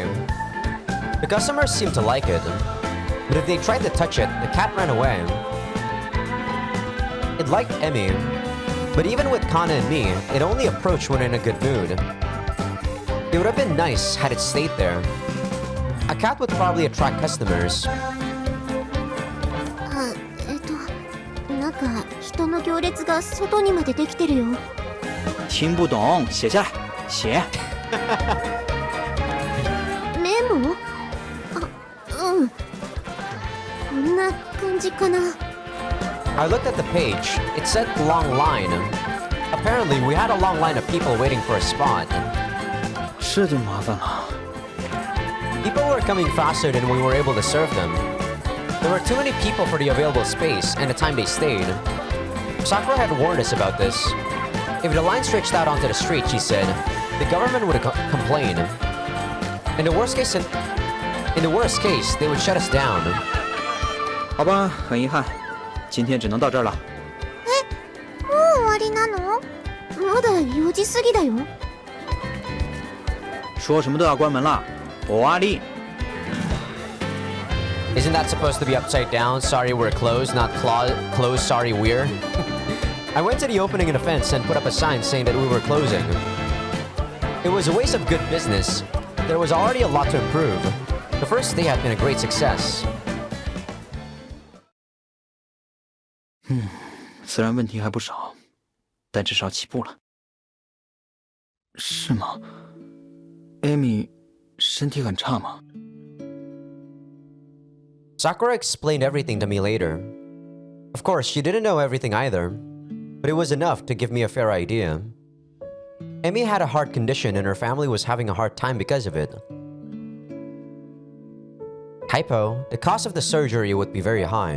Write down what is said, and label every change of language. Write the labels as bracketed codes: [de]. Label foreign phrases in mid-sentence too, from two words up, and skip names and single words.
[en] The customers seemed to like it, but if they tried to touch it, the cat ran away. It liked Emmy, but even with Kana and me, it only approached when in a good mood. It would have been nice had it stayed there. A cat would probably attract customers. [ja] なんか人の行列が外にまでできてるよ。 [zh] 听不懂，写下来，写。 [ja] メモ？うん。こんな感じかな。 [en] I looked at the page. It said long line. Apparently, we had a long line of people waiting for a spot. [zh] 这就麻烦了。 [en] People were coming faster than we were able to serve them. There were too many people for the available space and the time they stayed. Sakura had warned us about this. If the line stretched out onto the street, she said, the government would complain. In the worst case, they would shut us down. [zh] 好吧，很遗憾，今天只能到这儿了。 [ja] もう終わりなの？まだ4時過ぎだよ。 [zh] 说什么都要关门了， [ja] 終わり。 [en] Isn't that supposed to be upside down? Sorry, we're closed, not closed, sorry, we're. I went to the opening in the fence and put up a sign saying that we were closing. It was a waste of good business. There was already a lot to improve. The first day had been a great success. [zh] 虽然问题还不少，但至少起步了。是吗？艾米身体很差吗？ [en] Sakura explained everything to me later. Of course, she didn't know everything either, but it was enough to give me a fair idea. Emmy had a heart condition and her family was having a hard time because of it. Typo, the cost of the surgery would be very high.